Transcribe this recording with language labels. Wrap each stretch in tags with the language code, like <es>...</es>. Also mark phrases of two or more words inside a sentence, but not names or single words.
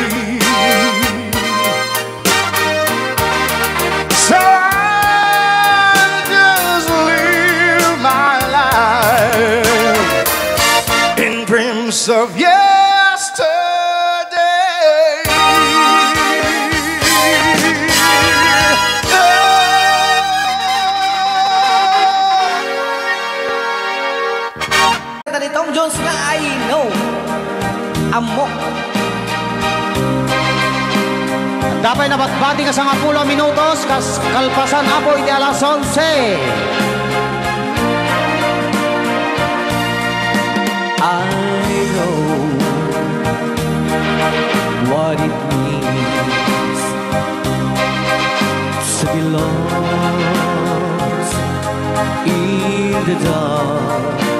<en>So I'll just live my life in dreams of yesterday.</en> <ilo>Kanta ni Tom Jones nga I Know. Amok. Dapat na batbati ka sa 10 minutos kas kalpasan apo iti alas 11.</ilo> <en>I know what it means to be lost in the dark.</en>